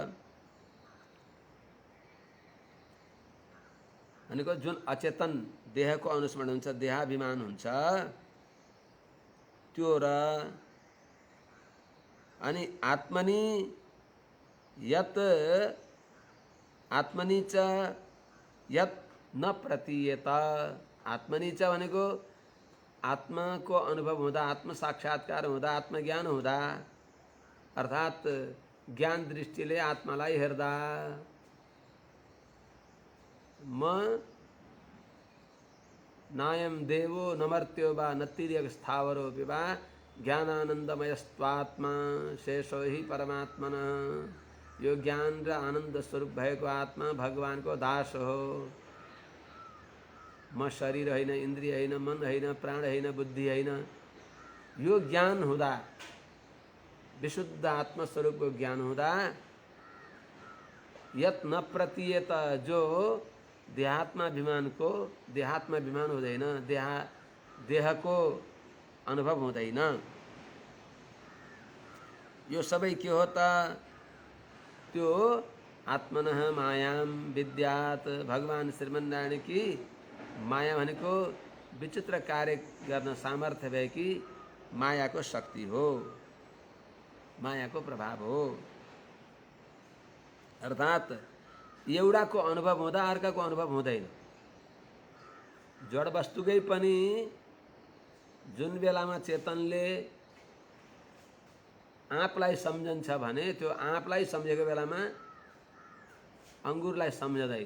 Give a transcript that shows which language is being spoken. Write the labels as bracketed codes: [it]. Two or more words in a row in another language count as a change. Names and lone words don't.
[ne] भनेको जुन अचेतन देह को अनुस्मरण हुन्छ, देहाभिमान हुन्छ, त्यो र अनि [sa] आत्मनि यत् आत्मनि च यत् न प्रतीयत, [ne] आत्मनि च भनेको आत्मा को अनुभव हुँदा, आत्म साक्षात्कार हुँदा, आत्मज्ञान हुँदा, अर्थात् ज्ञान दृष्टिले आत्मालाई हेर्दा [sa] म नायम देवो न मर्त्यो वा न तिर्यक स्थावरोऽपि वा ज्ञानानन्दमयस्त्वात्मा शेषो हि परमात्मनः। [ne] यो ज्ञान र आनंद स्वरूप भएको आत्मा भगवान को दास हो। म शरीर होइन, इन्द्रिय होइन, मन होइन, प्राण होइन, बुद्धि होइन। यो ज्ञान हुँदा, विशुद्ध आत्मस्वरूप को ज्ञान हुँदा, [sa] यत् न प्रतीयत [ne] जो देहात्माभिमान को देहात्माभिमान हुँदैन, देह को अनुभव हुँदैन। यो सबै के हो त? त्यो [sa] आत्मनः मायां विद्यात्, [ne] भगवान श्रीमन्नारायण की माया भनेको विचित्र कार्य गर्न सामर्थ्य भएकी माया को शक्ति हो, माया को प्रभाव हो। अर्थात् एउटा को अनुभव हुँदा अर्का को अनुभव हुँदैन। जड वस्तुकै पनि जुन बेलामा चेतनले आँपलाई सम्झन्छ भने त्यो आँपलाई सम्झेको बेलामा अंगुरलाई सम्झदैन।